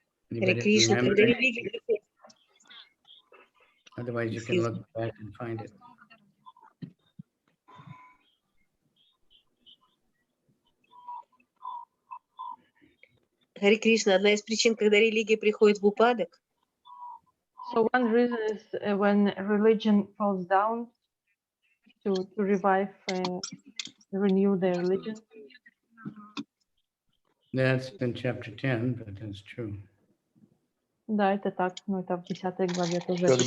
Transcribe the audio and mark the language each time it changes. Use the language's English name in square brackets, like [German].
[Russian] Харе Кришна, когда религия... [English] Otherwise, you can look back and find it. [Russian] Харе Кришна, одна из причин, когда религия приходит в упадок, [English] So one reason is when religion falls down to revive, renew the religion. That's in chapter 10, but that's true. [Russian] Да, это так, но это в 10 главе тоже.